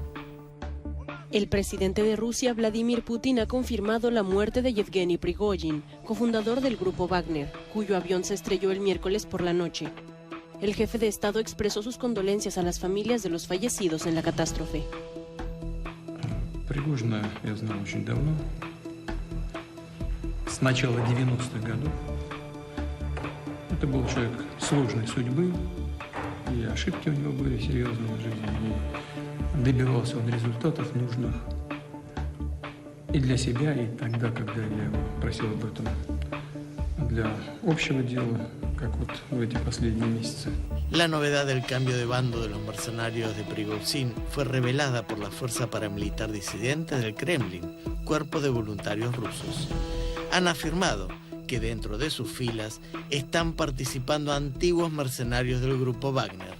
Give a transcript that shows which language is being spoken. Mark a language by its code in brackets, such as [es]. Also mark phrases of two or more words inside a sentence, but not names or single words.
[es] El presidente de Rusia, Vladimir Putin, ha confirmado la muerte de Yevgeny Prigozhin, cofundador del grupo Wagner, cuyo avión se estrelló el miércoles por la noche. El jefe de Estado expresó sus condolencias a las familias de los fallecidos en la catástrofe. [ru] Пригожина я знал очень давно, с начала 90-х годов. Это был человек сложной судьбы. И ошибки у него были серьезные в жизни. И добивался он результатов нужных и для себя, и тогда, когда я его просил об этом для общего дела, как вот в эти последние месяцы. [es] La novedad del cambio de bando de los mercenarios de Prigozhin fue revelada por la fuerza paramilitar disidente del Kremlin, cuerpo de voluntarios rusos. Han afirmado que dentro de sus filas están participando antiguos mercenarios del grupo Wagner.